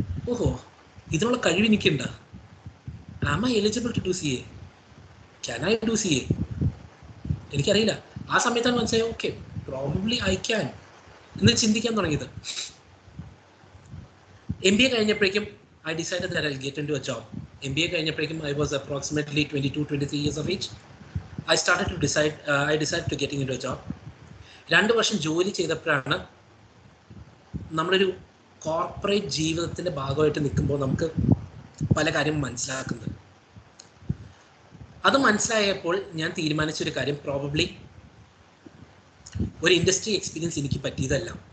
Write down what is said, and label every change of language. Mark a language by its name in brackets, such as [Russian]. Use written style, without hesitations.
[Malayalam] ഓഹോ ഇതിനുള്ള കഴിവ് എനിക്കുണ്ട്. [English] Am I eligible to do CA? Can I do CA? [Malayalam] എനിക്കറിയില്ല. ആ സമയത്താണ് മനസ്സിലായി [English] okay probably I can [Malayalam] എന്ന് ചിന്തിക്കാൻ തുടങ്ങിയത്. MBA കഴിഞ്ഞപ്പോഴേക്കും [English] I decided that I will get into a job. MBA കഴിഞ്ഞപ്പോഴേക്കും I was approximately 22-23 years of age. I decided to getting into a job. [Malayalam] 2 വർഷം ജോലി ചെയ്തപ്പോഴാണ് നമ്മളൊരു കോർപ്പറേറ്റ് ജീവിതത്തിൻ്റെ ഭാഗമായിട്ട് നിൽക്കുമ്പോൾ നമുക്ക് പല കാര്യം മനസ്സിലാക്കുന്നത്. അത് മനസ്സിലായപ്പോൾ ഞാൻ തീരുമാനിച്ചൊരു കാര്യം, പ്രോബബ്ലി ഒരു ഇൻഡസ്ട്രി എക്സ്പീരിയൻസ് എനിക്ക് പറ്റിയതല്ല.